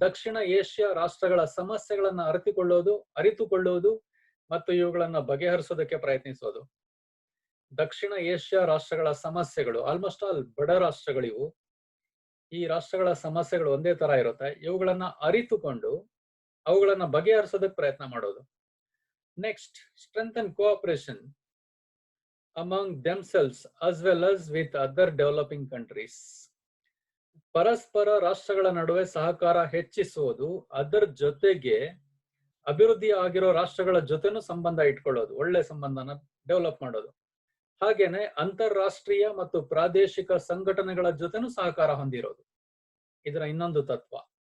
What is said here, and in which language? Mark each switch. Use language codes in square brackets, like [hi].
[kn] ದಕ್ಷಿಣ Asia ರಾಷ್ಟ್ರಗಳ ಸಮಸ್ಯೆಗಳನ್ನ ಅರಿತುಕೊಳ್ಳುವುದು ಮತ್ತು ಇವುಗಳನ್ನ ಬಗೆಹರಿಸೋದಕ್ಕೆ ಪ್ರಯತ್ನಿಸೋದು. ದಕ್ಷಿಣ ಏಷ್ಯಾ ರಾಷ್ಟ್ರಗಳ ಸಮಸ್ಯೆಗಳು, ಆಲ್ಮೋಸ್ಟ್ ಆಲ್ ಬಡ ರಾಷ್ಟ್ರಗಳಿವು. ಈ ರಾಷ್ಟ್ರಗಳ ಸಮಸ್ಯೆಗಳು ಒಂದೇ ತರ ಇರುತ್ತೆ. ಇವುಗಳನ್ನ ಅರಿತುಕೊಂಡು ಅವುಗಳನ್ನ ಬಗೆಹರಿಸೋದಕ್ಕೆ ಪ್ರಯತ್ನ ಮಾಡೋದು. [en] Next, strengthen cooperation among themselves as well as with other developing countries. [kn] ಪರಸ್ಪರ ರಾಷ್ಟ್ರಗಳ ನಡುವೆ ಸಹಕಾರ ಹೆಚ್ಚಿಸುವುದು, ಅದರ ಜೊತೆಗೆ ಅಭಿವೃದ್ಧಿ ಆಗಿರೋ ರಾಷ್ಟ್ರಗಳ ಜೊತೆನೂ ಸಂಬಂಧ ಇಟ್ಕೊಳ್ಳೋದು, ಒಳ್ಳೆ ಸಂಬಂಧನ ಡೆವಲಪ್ ಮಾಡೋದು. ಹಾಗೇನೆ ಅಂತಾರಾಷ್ಟ್ರೀಯ ಮತ್ತು ಪ್ರಾದೇಶಿಕ ಸಂಘಟನೆಗಳ ಜೊತೆನೂ ಸಹಕಾರ ಹೊಂದಿರೋದು ಇದರ ಇನ್ನೊಂದು ತತ್ವ.